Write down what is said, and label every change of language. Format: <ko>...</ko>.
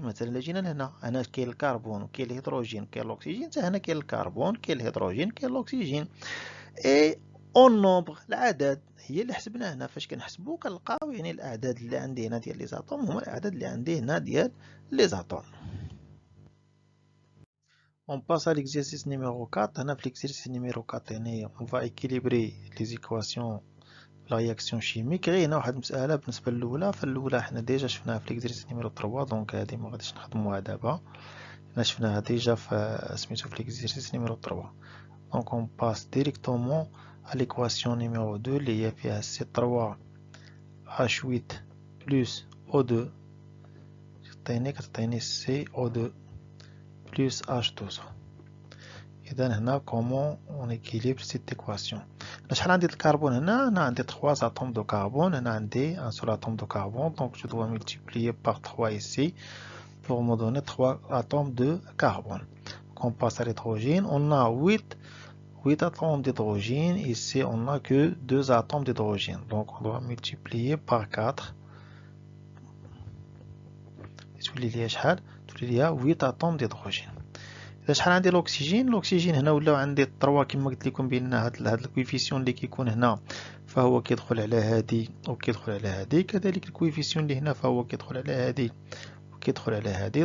<ar>مثلا الا جينا لهنا، هنا كاين الكربون وكاين الهيدروجين وكاين الاكسجين، حتى هنا كاين الكربون كاين الهيدروجين كاين الاكسجين.</ar> <fr>اي اون نومبر،</fr> <ar>العدد هي اللي حسبناه هنا. فاش كنحسبو كنلقاو يعني الاعداد اللي عندي هنا ديال لي زاتوم هما الاعداد اللي عندي هنا ديال لي زاتوم.</ar> <fr>On passe à l'exercice numéro 4. Dans l'exercice numéro 4, on va équilibrer les équations de la réaction chimique.</fr> <ar>غير هنا واحد المسألة بالنسبة للأولى، فالأولى حنا ديجا شفناها في</ar> <fr>l'exercice numéro 3،</fr> <ar>دونك هادي مغاديش نخدموها دابا، حنا شفناها ديجا في سميتو في l'exercice numéro 3.</ar> <fr>Donc on passe directement à l'équation numéro 2</fr> <ar>اللي هي فيها</ar> <fr>C3H8 plus O2</fr> <ar>كتعطيني</ar> <fr>CO2 plus H12.</fr> <ar>إذا هنا</ar> <fr>comment on équilibre cette équation.</fr> <ar>شحال عندي الكربون هنا؟ أنا عندي</ar> <fr>3 atomes de carbone،</fr> <ar>هنا عندي</ar> <fr>un seul atome de carbone، donc je dois multiplier par 3 ici pour me donner 3 atomes de carbone. Donc on passe à l'hydrogène, on a 8 atomes d'hydrogène, ici on n'a que 2 atomes d'hydrogène, donc on doit multiplier par 4.</fr> <ar>تولي لي شحال؟ تولي لي</ar> <fr>8 atomes d'hydrogène.</fr> <ar>إذا شحال عندي الأكسجين هنا ولاو عندي 3 كما قلت لكم بأن هاد الكويفيسيون اللي كيكون هنا فهو كيدخل على هادي وكيدخل على هادي، كذلك الكويفيسيون اللي هنا فهو كيدخل على هادي وكيدخل على هادي.</ar>